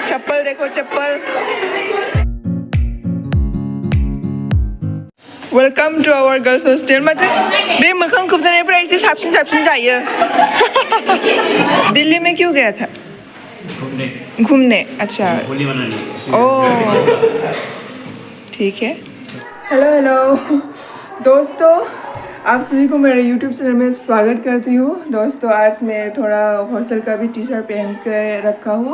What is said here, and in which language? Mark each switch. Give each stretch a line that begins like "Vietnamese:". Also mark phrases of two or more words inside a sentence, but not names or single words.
Hindi: चप्पल देखो चप्पल
English: welcome to our girls hostel
Bodo: माथो बे मोखां खोबजानायफ्रा एसे साबसिन जायो
Hindi: दिल्ली में क्यों गया था घूमने अच्छा ओह ठीक है हेलो दोस्तों आप सभी को मेरे YouTube चैनल में स्वागत करती हूँ। दोस्तों आज मैं थोड़ा हॉस्टल का भी टी शर्ट पहन कर रखा हूँ।